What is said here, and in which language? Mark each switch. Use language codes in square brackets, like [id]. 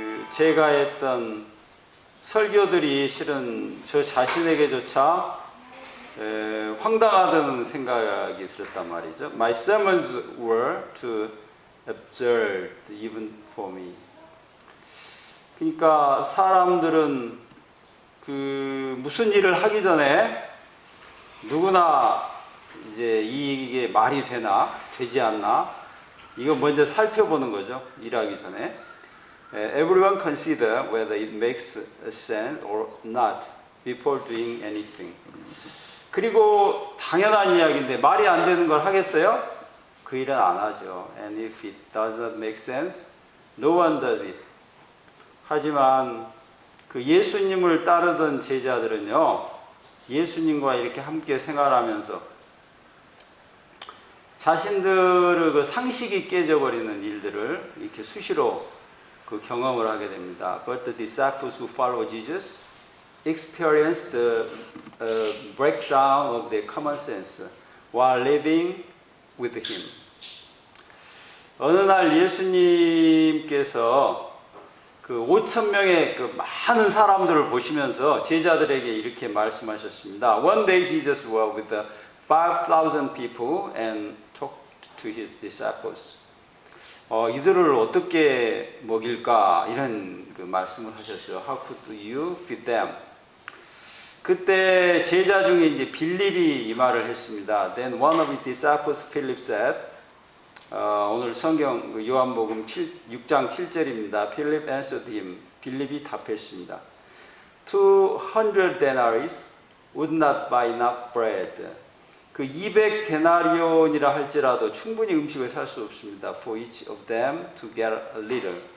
[ko] 제가 했던 설교들이 실은 저 자신에게조차 황당하다는 생각이 들었단 말이죠. [en] My sermons were too absurd even for me. [ko] 그러니까 사람들은 무슨 일을 하기 전에 누구나 이제 이게 말이 되나 되지 않나 이거 먼저 살펴보는 거죠. 일하기 전에. [en] Everyone consider whether it makes sense or not before doing anything. [ko] 그리고 당연한 이야기인데 말이 안 되는 걸 하겠어요? 그 일은 안 하죠. [en] And if it does not make sense, no one does it. [ko] 하지만 그 예수님을 따르던 제자들은요, 예수님과 이렇게 함께 생활하면서 자신들의 그 상식이 깨져버리는 일들을 이렇게 수시로 그 경험을 하게 됩니다. [en] But the disciples who follow Jesus experienced the breakdown of their common sense while living with Him. [ko] 어느 날 예수님께서 그 5,000명의 그 많은 사람들을 보시면서 제자들에게 이렇게 말씀하셨습니다. [en] One day Jesus was with the 5,000 people and talked to His disciples. [ko] 이들을 어떻게 먹일까 이런 그 말씀을 하셨어요. [en] How could you feed them? [ko] 그때 제자 중에 이제 빌립이 이 말을 했습니다. [en] Then one of his disciples, Philip, said, [ko] 오늘 성경 요한복음 6장 7절입니다. [en] Philip answered him. [ko] 빌립이 답했습니다. [en] 200 denaries would not buy enough bread. [ko] 그 200 데나리온이라 할지라도 충분히 음식을 살 수 없습니다. [en] For each of them to get a little.